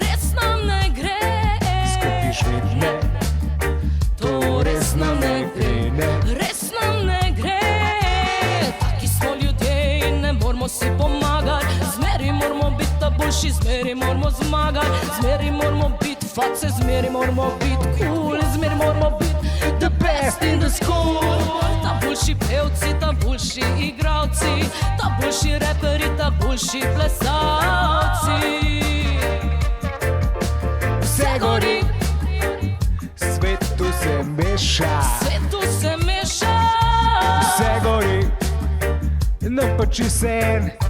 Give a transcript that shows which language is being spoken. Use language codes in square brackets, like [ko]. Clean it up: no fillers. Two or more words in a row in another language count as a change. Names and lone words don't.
[sl] Skupaj živeti, ne. To res nam ne gre, ne. Taki smo ljudje in ne moramo si pomagati. Zmeri moramo biti ta boljši, zmeri moramo zmagati. Zmeri moramo biti face, zmeri moramo biti cool. Zmeri moramo biti [en] the best in the school. [sl] Ta boljši pevci, ta boljši igravci, ta boljši reperi, ta boljši plesalci. Vse gori, svet tu se meša. Vse gori, nam pa čisto en.